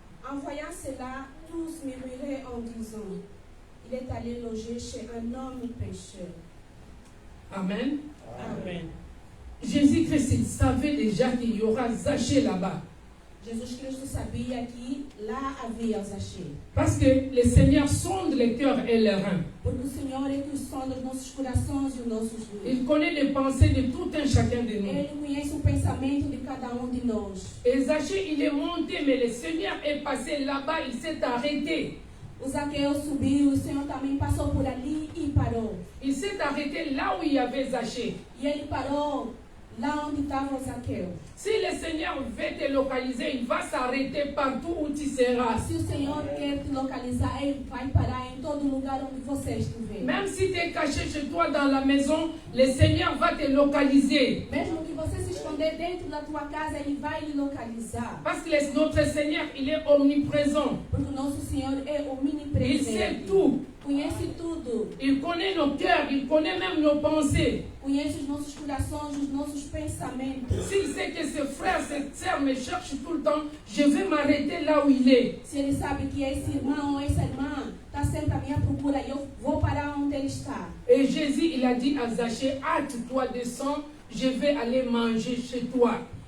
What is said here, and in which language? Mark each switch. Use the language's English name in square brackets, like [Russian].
[French] En voyant cela, tous murmuraient en disant, il est allé loger chez un homme pécheur. Amen. Amen. Jésus-Christ, il savait déjà qu'il y aura Zachée là-bas. [Portuguese] Jesus Cristo sabia que lá havia Zacheu. [French] Parce que le Seigneur sonde les cœurs et les reins. [Portuguese] Porque o Senhor é que sonda os nossos corações e os nossos [French] Il reins. connaît les pensées de tout un chacun de nous. [Portuguese] Ele conhece o pensamento de cada um de nós. [French] Et Zachée, il est monté, mais le Seigneur est passé là-bas, il s'est arrêté. [Portuguese] O Zaqueu subiu, o Senhor também passou por ali e parou. [French] Il s'est arrêté là où il y avait Zachée. [Portuguese] E ele parou lá onde estava o Zaqueu. [French] Si le Seigneur veut te localiser, il va s'arrêter partout où tu seras. [Portuguese] Se o Senhor quer te localizar, Ele vai parar em todo lugar onde você estiver. [French] Même si tu es caché chez toi dans la maison, le Seigneur va te localiser. [Portuguese] Mesmo que você se esconder dentro da tua casa, Ele vai lhe localizar. [French] Parce que notre Seigneur, il est omniprésent. [Portuguese] Porque o nosso Senhor é [French] Il [Portuguese] omnipresente. [French] sait tout. [Portuguese] Conhece tudo. [French] Il connaît nos cœurs, il connaît même nos pensées. [Portuguese] Conhece os nossos corações, os nossos pensamentos. [French] S'il sait que ses frères, ses sœurs me cherchent tout le temps, je vais m'arrêter là où il est. [Portuguese] Se ele sabe que esse irmão ou essa irmã está sempre à minha procura, eu vou parar onde ele está. [French] Et Jésus, il a dit à Zachée, hâte-toi, descends, je vais aller manger chez toi.